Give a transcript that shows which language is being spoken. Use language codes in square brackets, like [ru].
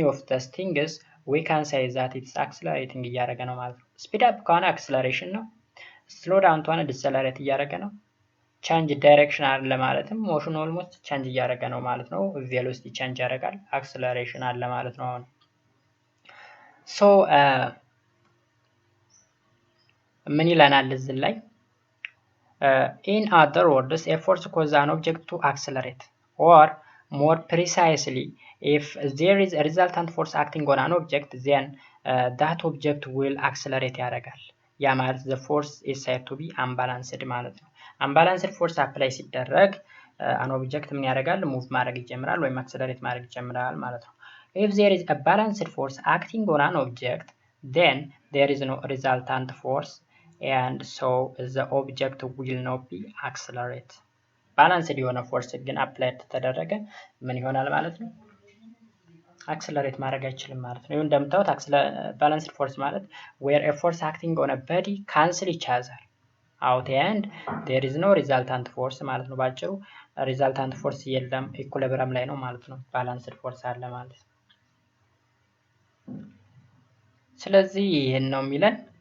[am] ዲስ ቲንግስ [en] we can say that it's accelerating [am] እያደረገ ነው ማለት ነው። ስፒድ አፕ ከሆነ አክሰለሬሽን ነው። ስሎ ዳውን ከሆነ ዲሰለሬት እያደረገ ነው። ቼንጅ ዳይሬክሽን አለ ማለትም ሞሽን ኦልሞስት ቼንጅ እያደረገ ነው ማለት ነው። ቬሎሲቲ ቼንጅ ያደርጋል። አክሰለሬሽን አለ ማለት ነው። አሁን ሶ ምን ይለናል እዚህ ላይ? [en] in other words a force causes an object to accelerate, or more precisely if there is a resultant force acting on an object then that object will accelerate ያደርጋል። [am] ያ ማለት [en] the force is said to be unbalanced ማለት ነው። unbalanced force apply ሲደረግ an object [am] ምን ያደርጋል? [en] move [am] ማድረግ ይጀምራል ወይም accelerate ማድረግ ይጀምራል ማለት ነው። [en] if there is a balanced force acting on an object then there is no resultant force and so the object will not be accelerate. [am] ባላንስድ የሆነ ፎርስ ግን አፕላይድ ተደረገ ምን ይሆናል ማለት ነው? አክሰለሬት ማድረግ አይችልም ማለት ነው። ይሄን እንደምታዩት ባላንስድ ፎርስ ማለት [en] where a force acting on a body cancel each other out and there is no resultant force [am] ማለት ነው። ባጭሩ ሪዛልታንት ፎርስ የለም፣ ኢኩሊብሪየም ላይ ነው ማለት ነው። ባላንስድ ፎርስ አለ ማለት ነው። ስለዚህ ይሄን ነው የሚለን።